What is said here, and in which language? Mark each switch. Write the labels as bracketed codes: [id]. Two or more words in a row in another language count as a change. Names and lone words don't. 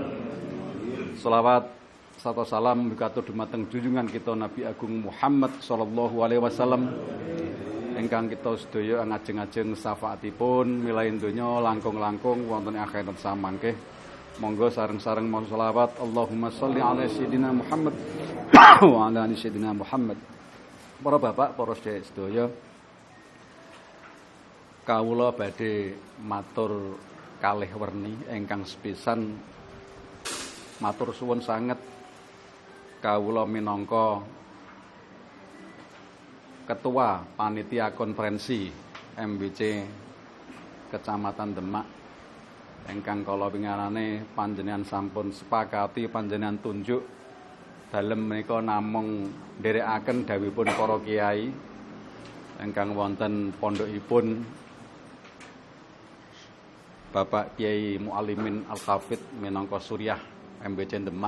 [jv] Selawat sarta salam katur dumateng junjungan kita Nabi Agung Muhammad [ar] صلى الله عليه وسلم [jv] ingkang kita sedaya ngajeng-ajeng syafaatipun milahi donya langkung-langkung wonten akhirat samangke. Monggo sareng-sareng maos selawat [ar] اللهم صل على سيدنا محمد وعلى آل سيدنا محمد. [jv] Para bapak, para sedaya, kawula badhe matur kalih werni ingkang sepisan matur suwun sanget kawula minangka ketua panitia konferensi MBC Kecamatan Demak ingkang kala winganane panjenengan sampun sepakati panjenengan tunjuk dalem menika namung nderekaken dawuhipun para kiai ingkang wonten pondhokipun Bapak Kiai Mualimin Al-Hafidh minangka Suriah MBC Demak.